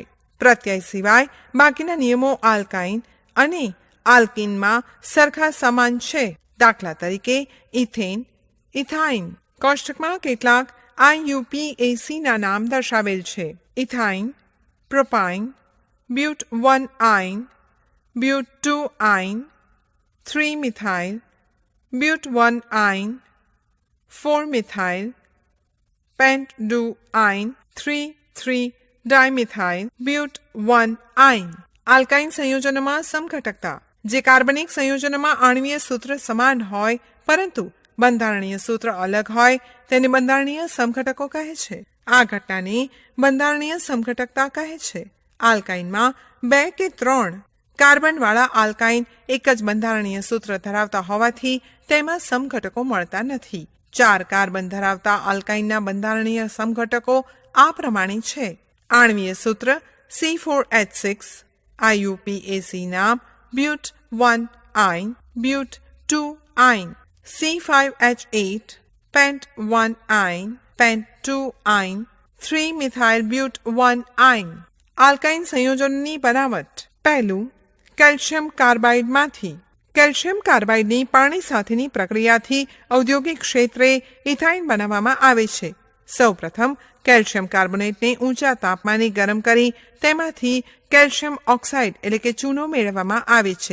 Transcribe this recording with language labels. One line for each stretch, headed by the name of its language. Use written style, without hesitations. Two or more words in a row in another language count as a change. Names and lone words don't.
Gujarati: પ્રત્યય સિવાય બાકીના નિયમો આલ્કાઇન અને આલ્કીનમાં સરખા સમાન છે. દાખલા તરીકે ઇથેન, ઇથાઇન. કોષ્ટકમાં કેટલાક IUPACના નામ દર્શાવેલ છે. ઇથાઇન, પ્રોપાઇન,
English: But1-ine, But2-ine, 3-methyl, But1-ine, 4-methyl, Pent2-ine, 3,3-dimethyl, But1-ine.
Gujarati: આલ્કાઇન સંયોજનોમાં સમઘટકતા. જે કાર્બનિક સંયોજનોમાં આણ્વીય સૂત્ર સમાન હોય પરંતુ બંધારણીય સૂત્ર અલગ હોય તેને બંધારણીય સમઘટકો કહે છે. આ ઘટનાને બંધારણીય સમઘટકતા કહે છે. આલ્કાઇનમાં 2 કે 3 કાર્બનવાળા આલ્કાઇન એક જ બંધારણીય સૂત્ર ધરાવતા હોવાથી તેમાં સમઘટકો મળતા નથી. 4 કાર્બન ધરાવતા આલ્કાઇનના બંધારણીય સમઘટકો આ પ્રમાણે છે. આણ્વીય સૂત્ર C4H6, IUPAC નામ But1-ine, But2-ine, C5H8, Pent1-ine, Pent2-ine, 3-methyl But1-ine. આલ્કાઇન સંયોજનોની બનાવટ. પહેલું, કેલ્શિયમ કાર્બાઇડમાંથી. કેલ્શિયમ કાર્બાઇડની પાણી સાથેની પ્રક્રિયાથી ઔદ્યોગિક ક્ષેત્રે ઇથાઇન બનાવવામાં આવે છે. સૌપ્રથમ કેલ્શિયમ કાર્બોનેટને ઊંચા તાપમાને ગરમ કરી તેમાંથી કેલ્શિયમ ઓક્સાઇડ એટલે કે ચૂનો મેળવવામાં આવે છે.